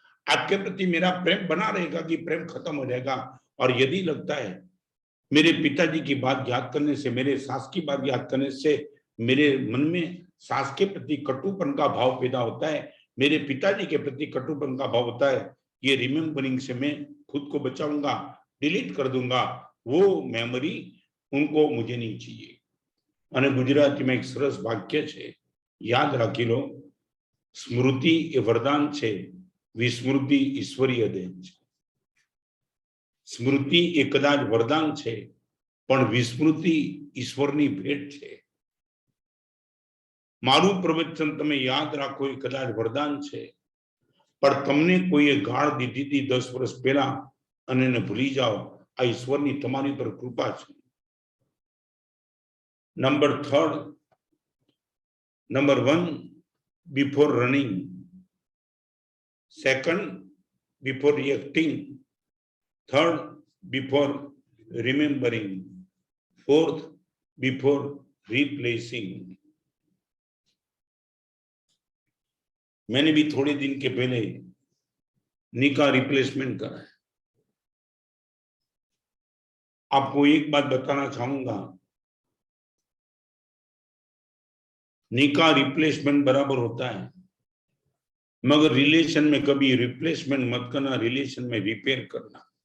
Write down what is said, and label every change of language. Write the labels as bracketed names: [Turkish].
[Hindi] आपके प्रति मेरा प्रेम बना रहेगा कि प्रेम खत्म हो जाएगा। और यदि लगता है मेरे पिताजी की बात याद करने से, मेरे सास की बात याद करने से मेरे मन में सास के प्रति कटुपन का भाव पैदा होता है, मेरे पिताजी के प्रति कटुपन का भाव होता है, ये रिमेम्बरिंग से मैं खुद को बचाऊंगा, डिलीट कर दूंगा, वो मेमोरी उनको मुझे नहीं चाहिए। [Gujarati] અને ગુજરાતીમાં એક સરસ વાક્ય છે, યાદ રાખી લો, સ્મૃતિ એ વરદાન છે, વિસ્મૃતિ ઈશ્વરીય દેન છે। સ્મૃતિ એ કદાચ વરદાન છે પણ વિસ્મૃતિ ઈશ્વરની ભેટ છે। મારું પ્રવચન તમે યાદ રાખો એ કદાચ વરદાન છે પણ તમને કોઈએ ગાળ દીધી હતી 10 વર્ષ પહેલા અને એને ભૂલી જાઓ, આ ઈશ્વરની તમારી પર કૃપા છે। [English] Number third, number 1, before running. Second, before reacting. Third, before remembering. Fourth, before replacing. [Hindi] मैंने भी थोड़े दिन के पहले नी का रिप्लेसमेंट करा है। आपको एक बात बताना चाहूंगा, नी का रिप्लेसमेंट बराबर होता है, मगर रिलेशन में कभी रिप्लेसमेंट मत करना, रिलेशन में रिपेयर करना।